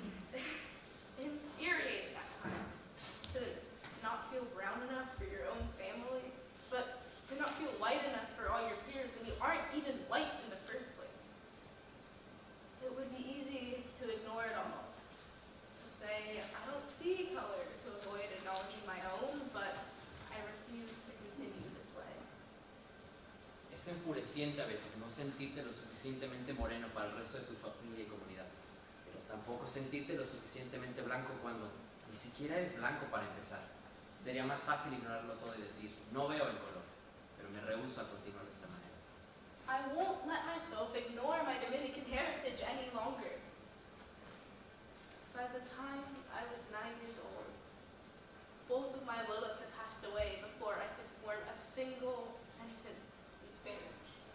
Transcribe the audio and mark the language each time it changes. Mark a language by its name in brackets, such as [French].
[English] It's infuriating at times to not feel brown enough for your own family, but to not feel white enough for all your peers when you aren't even white in the first place. It would be easy to ignore it all, to say, I don't see color, to avoid acknowledging my own, but I refuse to continue this way. [Spanish] Es enfureciente a veces no sentirte lo suficientemente moreno para el resto de tu familia y comunidad, pero tampoco sentirte lo suficientemente blanco cuando ni siquiera eres blanco para empezar. Sería más fácil ignorarlo todo y decir, no veo el color, pero me rehúso a continuar de esta manera. [English] I won't let myself ignore my Dominican heritage any longer. By the time I was 9 years old, both of my abuelas had passed away before I could form a single sentence in Spanish.